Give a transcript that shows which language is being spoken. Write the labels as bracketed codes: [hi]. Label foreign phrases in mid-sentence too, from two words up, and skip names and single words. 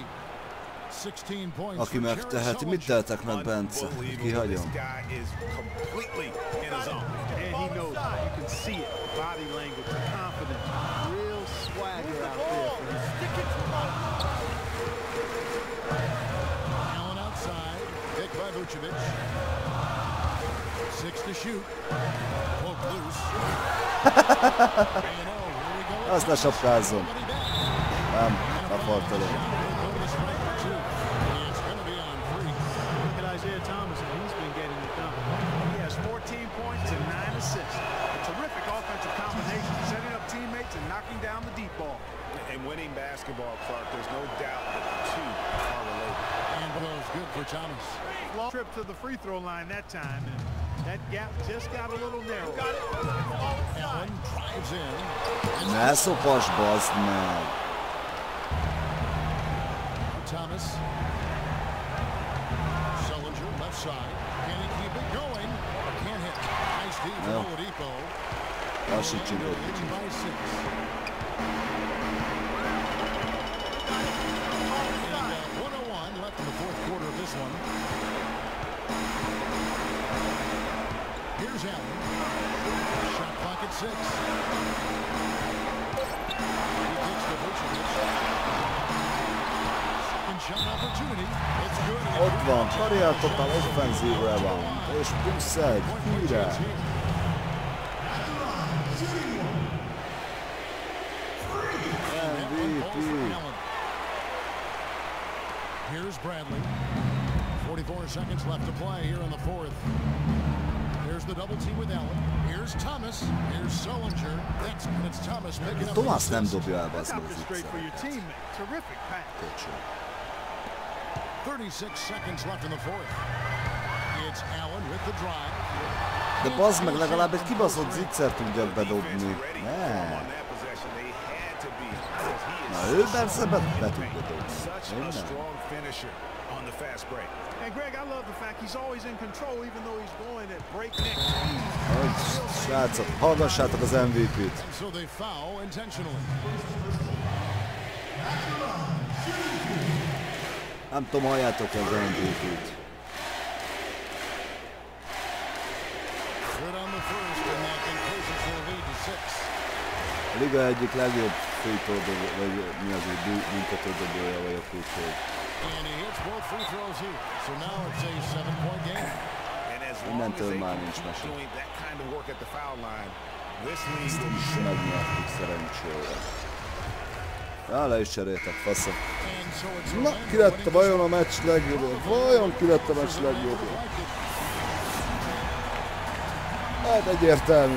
[en] 16 points. [hu] Aki megteheti, mit tehetek meg, Bence? Kihagyom. [en] This guy is completely in his zone. And he knows it. You can see it. Body language, confidence, real swagger out there for him. Stick it to us. Allen outside. Picked by Vucevic. 6 to shoot. Poke loose. [hu] Azt lesapkázom. Nem, lefartalom. [en] Look at Isaiah Thomas, and he's been getting it done. He has 14 points and 9 assists. A terrific offensive combination, setting up teammates and knocking down the deep ball. And winning basketball, Clark, there's no doubt that the two are related. And blows good for Thomas. Long trip to the free throw line that time, and that gap just got a little narrow. Allen drives in. [hu] Ne szopas, bazd meg! [en] Thomas. Sullinger left side. Can he keep it going? Can't hit. Nice deep from Oladipo. [hu] Lassítsuk ott. [en] Leading by 6. And 101 left in the fourth quarter of this one. Here's Allen. Shot clock at 6. He takes the Vucevic. Second shot opportunity. It's good. [hu] Ott van, Karrier Total offenzív rebound. És plusz egy, király. MVP. [en] Here's Bradley. 44 seconds left to play here in the fourth. Here's the double team with Allen. Here's Thomas. Here's Sullinger. Next, and it's Thomas picking up. [hu] Thomas nem dobja el, [en] That's [hu] bazd [en] out [hu] meg [en] there [hu] az [en] straight for your [hu] utcát. [en] teammate. Terrific pass. 36 seconds left in the fourth. It's Allen with the drive. [hu] De bazd meg, legalább egy kibaszott zicser tudjak bedobni. Ne. [en] On that possession, they had to be as [hu] Na ő persze be tudja dobni. [en] And Greg, I love the fact he's always in control even though he's going at breakneck speed. [hu] Srácok, hallgassátok az MVP-t. [en] So they foul intentionally. [hu] Nem tudom, halljátok az MVP-t. [en] Good on the first and that increases their lead to 6. [hu] A liga egyik legjobb free-throw-dobó, vagy mi az, hogy büntetődobója vagyok, úgyhogy. [en] And he hits both free throws here. So now it's a 7-point game. [hu] Innentől már nincs mese. Megnyertük szerencsére. Ja, le is cseréltek, faszom. Na, ki lett vajon a meccs legjobb? Vajon ki lett a meccs legjobb? Hát egyértelmű.